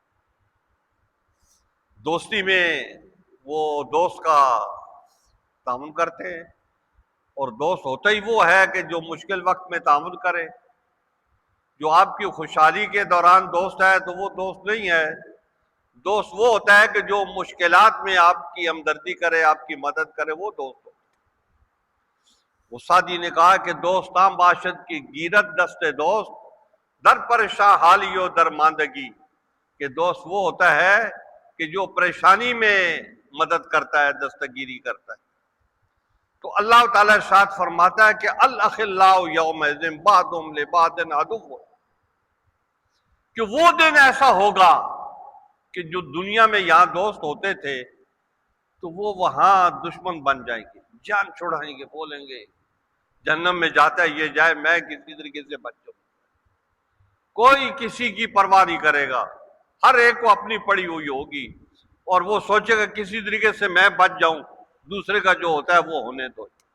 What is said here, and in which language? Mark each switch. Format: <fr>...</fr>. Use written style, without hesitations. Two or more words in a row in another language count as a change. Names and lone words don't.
<ur>دوستی میں وہ دوست کا تعاون کرتے ہیں، اور دوست ہوتا ہی وہ ہے کہ جو مشکل وقت میں تعاون کرے۔ جو آپ کی خوشحالی کے دوران دوست ہے تو وہ دوست نہیں ہے۔ دوست وہ ہوتا ہے کہ جو مشکلات میں آپ کی ہمدردی کرے، آپ کی مدد کرے، وہ دوست ہوتا ہے۔ سعدی نے کہا کہ</ur> <fa>دوستاں باشد کی گیرت دست دوست، در پریشاں حالی و درماندگی،</fa> <ur>کہ دوست وہ ہوتا ہے کہ جو پریشانی میں مدد کرتا ہے، دستگیری کرتا ہے۔ تو اللہ تعالیٰ ارشاد فرماتا ہے کہ</ur> <ar>الاخلاء یومئذ بعضهم لبعض عدو،</ar> <ur>کہ وہ دن ایسا ہوگا کہ جو دنیا میں یہاں دوست ہوتے تھے تو وہ وہاں دشمن بن جائیں گے، جان چھڑائیں گے، بولیں گے جہنم میں جاتا ہے یہ جائے، میں کسی طریقے سے بچ جاؤں۔ کوئی کسی کی پرواہ نہیں کرے گا، ہر ایک کو اپنی پڑی ہوئی ہوگی، اور وہ سوچے گا کسی طریقے سے میں بچ جاؤں، دوسرے کا جو ہوتا ہے وہ ہونے دو۔</ur>